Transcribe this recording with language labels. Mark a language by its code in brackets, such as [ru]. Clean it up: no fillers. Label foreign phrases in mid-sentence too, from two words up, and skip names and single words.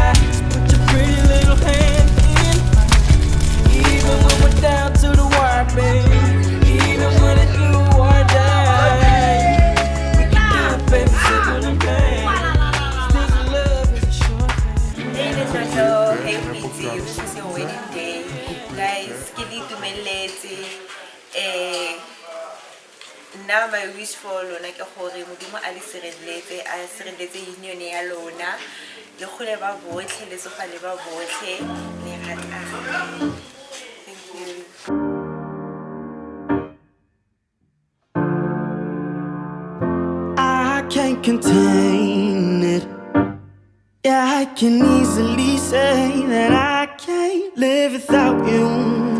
[en] Just put your pretty little hand in mine. Even when we're down to the wire, baby. Even when it's do or die, we can do it, baby, simple and plain. Still love is a short thing. Hey Letlotlo, hey Goitse, this is your wedding day. Guys, [tn] ke di tumeletse. [en] Now my wish for [tn] lona ke gore modimo a le sireletse union ya lona le gole ba botlhe le sofale ba botlhe le ratana. [en] Thank you. I can't contain it. Yeah, I can easily say that I can't live without you.